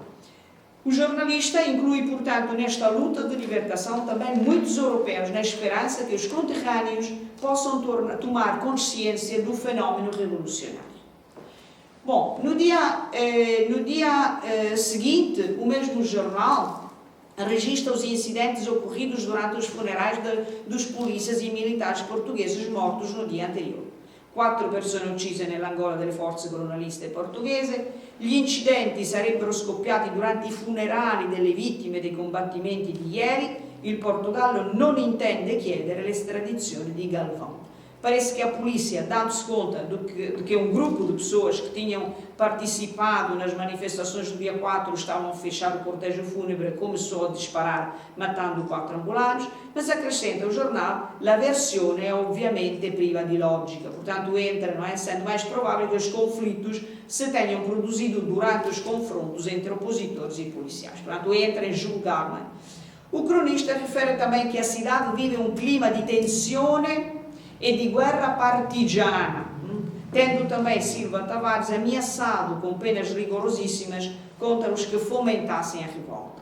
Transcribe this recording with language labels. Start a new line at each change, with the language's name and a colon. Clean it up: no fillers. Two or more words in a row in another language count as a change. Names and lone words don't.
Portuguese: O jornalista inclui, portanto, nesta luta de libertação também muitos europeus, na esperança que os conterrâneos possam tomar consciência do fenómeno revolucionário. Bom, no dia seguinte, o mesmo jornal registra os incidentes ocorridos durante os funerais dos polícias e militares portugueses mortos no dia anterior.
Italian: 4 persone uccise nell'Angola dalle forze colonialiste portoghese. Gli incidenti sarebbero scoppiati durante i funerali delle vittime dei combattimenti di ieri. Il Portogallo non intende chiedere l'estradizione di Galvão.
Portuguese: Parece que a polícia, dando-se conta de que um grupo de pessoas que tinham participado nas manifestações do dia 4 estavam a fechar o cortejo fúnebre, começou a disparar, matando 4 angolanos, mas acrescenta o jornal,
Italian: la versione è ovviamente priva di logica.
Portuguese: Portanto, entra, não é? Sendo mais provável que os conflitos se tenham produzido durante os confrontos entre opositores e policiais. Portanto, entra em julgar, não é? O cronista refere também que a cidade vive um clima de tensões e de guerra partigiana, tendo também Silva Tavares ameaçado com penas rigorosíssimas contra os que fomentassem a revolta.